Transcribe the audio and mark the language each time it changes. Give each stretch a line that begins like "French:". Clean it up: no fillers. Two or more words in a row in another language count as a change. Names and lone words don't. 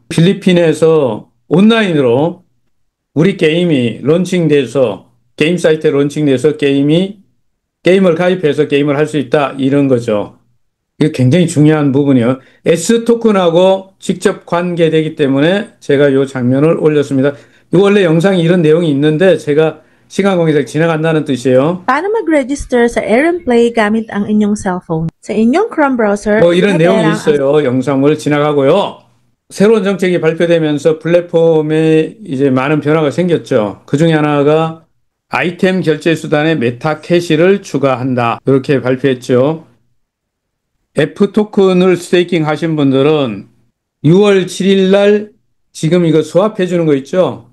Korean: 필리핀에서 온라인으로 우리 게임이 론칭돼서 게임 사이트에 론칭돼서 게임을 가입해서 게임을 할 수 있다 이런 거죠. 이게 굉장히 중요한 부분이요. S 토큰하고 직접 관계되기 때문에 제가 이 장면을 올렸습니다. 이거 원래 영상에 이런 내용이 있는데 제가 시간 관계상 지나간다는 뜻이에요.
Filipino: Paano mag-register sa AirPlay gamit ang inyong cellphone? Sa inyong Chrome browser,
Korean: 뭐 이런 내용이 ang 있어요. 영상을 지나가고요. 새로운 정책이 발표되면서 플랫폼에 이제 많은 변화가 생겼죠. 그 중에 하나가 아이템 결제 수단에 메타캐시를 추가한다. 이렇게 발표했죠. F 토큰을 스테이킹 하신 분들은 6월 7일 날 지금 이거 스왑해 주는 거 있죠?